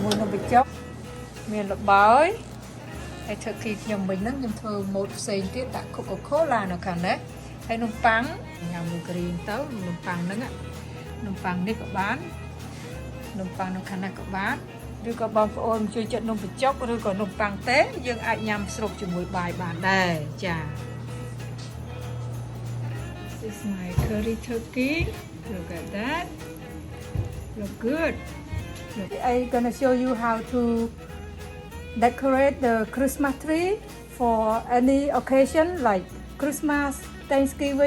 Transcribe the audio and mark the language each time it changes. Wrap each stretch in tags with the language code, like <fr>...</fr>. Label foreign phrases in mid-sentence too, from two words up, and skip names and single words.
<km>ជាមួយនំបញ្ចុកមានល្បាយហើយ turkey ខ្ញុំវិញហ្នឹងខ្ញុំធ្វើម៉ូតផ្សេងទៀតដាក់ Coca នៅខាងនេះហើយនំប៉័ងញ៉ាំមួយគ្រីមទៅនំប៉័ងហ្នឹងនំប៉័ងនេះក៏បាននំប៉័ងនៅខាងនេះក៏បានឬក៏បងប្អូនជួយចិត្តនំបញ្ចុកឬក៏នំប៉័ងទេយើងអាចញ៉ាំស្រូបជាមួយបាយបានដែរចា</km> <en>This is my curry turkey. Look at that. Look good. I'm gonna show you how to decorate the Christmas tree for any occasion like Christmas, Thanksgiving.</en>